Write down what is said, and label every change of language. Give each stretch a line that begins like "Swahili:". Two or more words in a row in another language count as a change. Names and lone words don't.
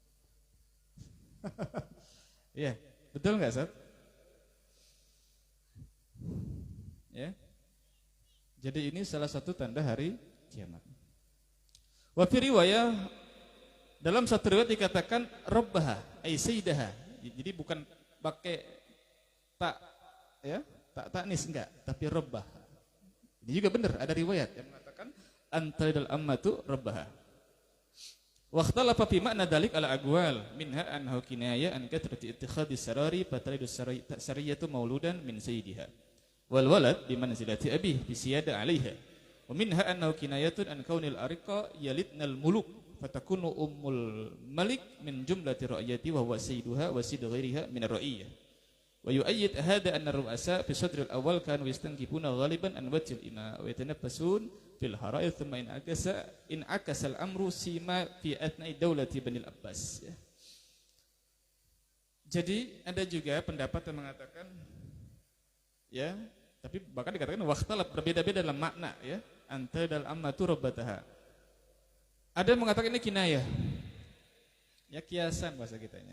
Indonesian: Iya, betul enggak, Ustadz? Ya. Jadi ini salah satu tanda hari kiamat.
Arabic: وفي رواية,
Indonesian: dalam satu riwayat dikatakan
Arabic: ربها أي سيدها.
Indonesian: Jadi bukan pakai tak ya, tak tanis enggak, tapi rabbah. Ini juga benar, ada riwayat yang mengatakan
Arabic: أن تلد الأمة ربها. واختلف في معنى ذلك على أقوال، منها أنه كناية عن كثرة اتخاذ السراري فتلد السرية مولودا من سيدها. والولد بمنزلة أبيه بسيادة عليها. ومنها أنه كناية عن كون الرقيق يلدن الملوك فتكون أم الملك من جملة الرعية وهو سيدها وسيد غيرها من الرعية. ويؤيد هذا أن الرؤساء في صدر الأول كانوا يستنكفون غالبا عن وجه الإماء ويتنافسون في الحرائر ثم انعكس الأمر سيما في أثناء دولة بني العباس.
Indonesian: Jadi ada juga pendapat yang mengatakan ya, tapi bahkan dikatakan waqtalab, berbeda-beda dalam makna ya,
Arabic: أن تلد الأمة ربتها.
Indonesian: Ada yang mengatakan ini kinayah. Ya, kiasan bahasa kitanya.